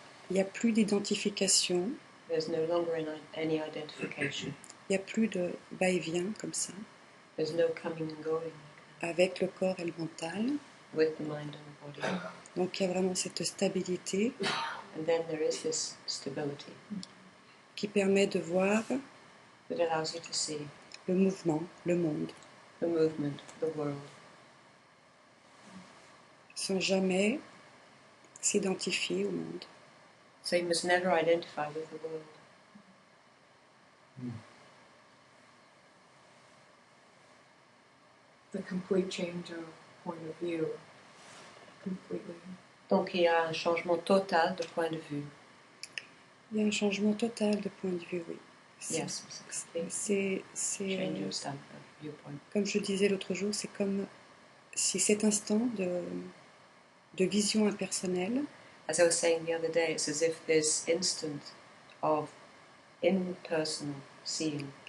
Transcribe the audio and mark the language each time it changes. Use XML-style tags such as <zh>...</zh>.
<fr>il n'y a plus d'identification,</fr> <en>there's no longer any identification.</en> <fr>il n'y a plus de va-et-vient comme ça,</fr> <en>There's no coming and going</en> <fr>avec le corps et le mental.</fr> <en>with the mind and the body.</en> <fr>Donc il y a vraiment cette stabilité</fr> <en>And then there is this stability</en> <fr>qui permet de voir</fr> <en>that allows you to see</en> <fr>le mouvement, le monde,</fr> <en>the movement, the world,</en> <fr>sans jamais s'identifier au monde.</fr> <en>so you must never identify with the world. The complete change of point of view. Completely.</en> <fr>Donc il y a un changement total de point de vue. Il y a un changement total de point de vue, oui.</fr> <en>Yes,</en> <fr>C'est</fr> <en>change your viewpoint.</en> <fr>comme je disais l'autre jour, c'est comme si cet instant de vision impersonnelle</fr> <en>As I was saying the other day, it's as if this instant of impersonal seeing</en>